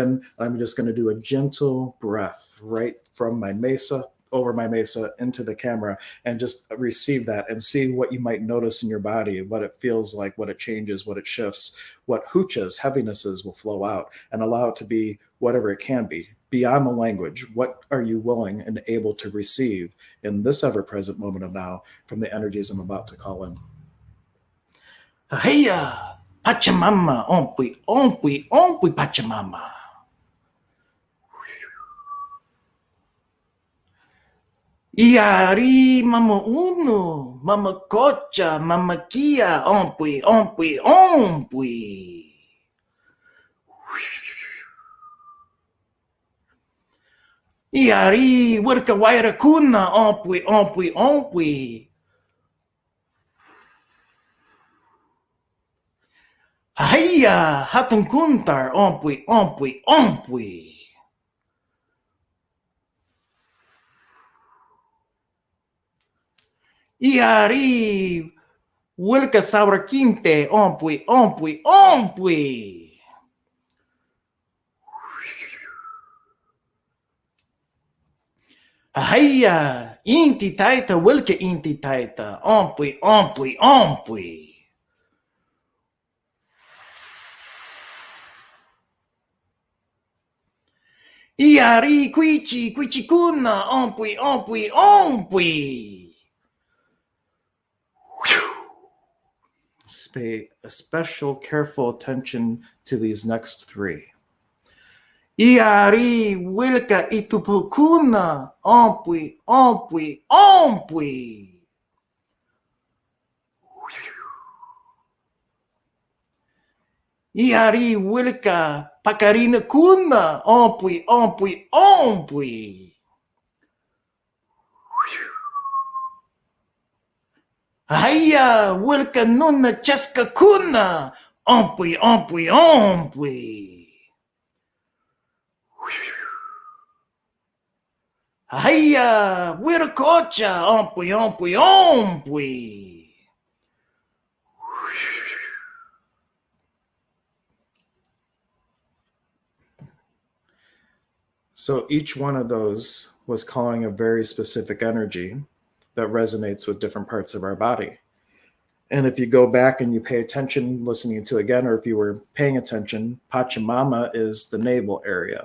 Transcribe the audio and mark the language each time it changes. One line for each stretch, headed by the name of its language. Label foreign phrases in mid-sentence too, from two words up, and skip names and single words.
English: And I'm just going to do a gentle breath right from my mesa over my mesa into the camera and just receive that and see what you might notice in your body, what it feels like, what it changes, what it shifts, what huchas, heavinesses will flow out, and allow it to be whatever it can be beyond the language. What are you willing and able to receive in this ever present moment of now from the energies I'm about to call in?
Quechua: Heya, Pachamama, ompui, ompui, ompui, Pachamama. Iari, mama uno, mama cocha, mama kia, ompui, ompui, ompui. Iari, wirka waira kuna, ompui, ompui, ompui. Haya, hatun kuntar, ompui, ompui, ompui. Iari, wilka saurakinte, ompui, ompui, ompui. Haya, inti taita, wilka inti taita, ompui, ompui, ompui. Iari, quichi, quichicuna, ompui, ompui, ompui.
English: Pay a special careful attention to these next three.
Quechua: Iari wilka itupukuna, ompui, ompui, ompui. Iari wilka pakarina kuna, ompui, ompui, ompui. Haya wilka nuna chaska kuna, ompui, ompui, ompui. Haya, wiracocha, ompui, ompui, ompui.
English: So each one of those was calling a very specific energy that resonates with different parts of our body. And if you go back and you pay attention, listening to again, or if you were paying attention, Pachamama is the navel area.